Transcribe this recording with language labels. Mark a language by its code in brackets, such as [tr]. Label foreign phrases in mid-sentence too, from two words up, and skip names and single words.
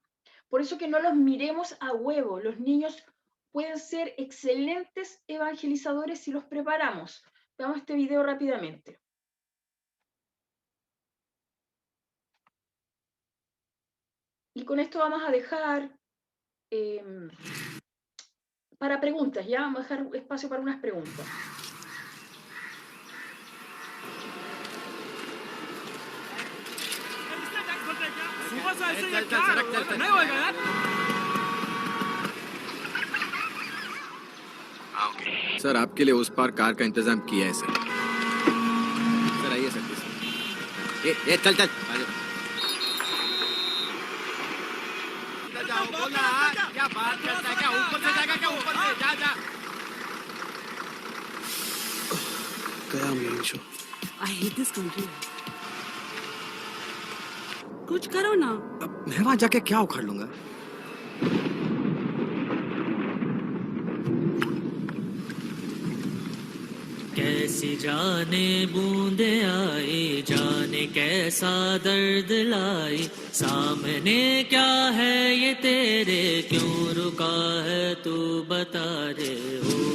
[es] Por eso que no los miremos a huevo. Los niños pueden ser excelentes evangelizadores si los preparamos. Veamos este video rápidamente. Y con esto vamos a dejar para preguntas, ¿ya? Vamos a dejar espacio para unas preguntas. [hi] सर आपके लिए उस पार कार का इंतजाम किया है सर। सर आइए सर। ए चल चल जाओ बोला क्या बात करता है क्या ऊपर से जाएगा क्या ऊपर से जा जा गया [en] main show I hate this country. [hi] कुछ करो ना। अब मैं वहां जाके क्या उखाड़ लूंगा। कैसी जाने बूंदे आई जाने कैसा दर्द लाई सामने क्या है ये तेरे क्यों रुका है तू बता रे हो